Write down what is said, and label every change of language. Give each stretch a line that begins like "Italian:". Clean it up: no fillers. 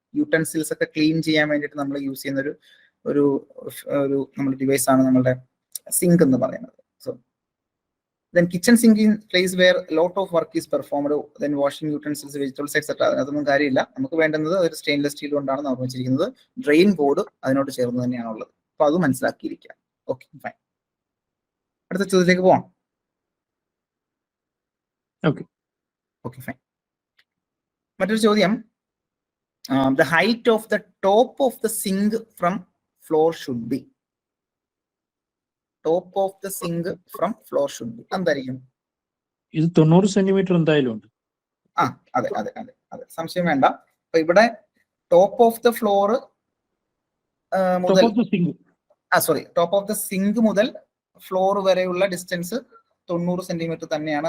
Malayalam: Utensils ഒക്കെ clean ചെയ്യാൻ വേണ്ടിയിട്ട് നമ്മൾ യൂസ് ചെയ്യുന്ന ഒരു നമ്മുടെ ഡിവൈസ് ആണ് നമ്മുടെ സിങ്ക് എന്ന് പറയുന്നത്.
English: So then kitchen sink in place where a lot of work is performed, then washing utensils, vegetables, etc.
Malayalam: അതൊന്നും കാര്യമില്ല. നമുക്ക് വേണ്ടുന്നത് ഒരു സ്റ്റെയിൻലെസ് സ്റ്റീൽ കൊണ്ടാണ് നിർമ്മിച്ചിരിക്കുന്നത്. ഡ്രെയിൻ ബോർഡ് അതിനോട് ചേർന്ന് തന്നെയാണ് ഉള്ളത്. അപ്പൊ അത് മനസ്സിലാക്കിയിരിക്കുക. Okay fine. അടുത്ത ചോദ്യത്തിലേക്ക് പോവാം. Okay fine. മറ്റൊരു ചോദ്യം,
English: the height of the top of the sink from floor should be. Top of the sink from floor should be
Malayalam: എന്തായിരിക്കും? ഇത് 90 സെന്റിമീറ്റർ എന്തായാലും ഉണ്ട്. അതെ സംശയം വേണ്ട. അപ്പൊ ഇവിടെ ടോപ്പ് ഓഫ് ദ ഫ്ലോർ മുതൽ ടോപ്പ് ഓഫ് ദ സിങ്ക് മുതൽ ഫ്ലോർ വരെയുള്ള ഡിസ്റ്റൻസ് 90 സെന്റിമീറ്റർ തന്നെയാണ്.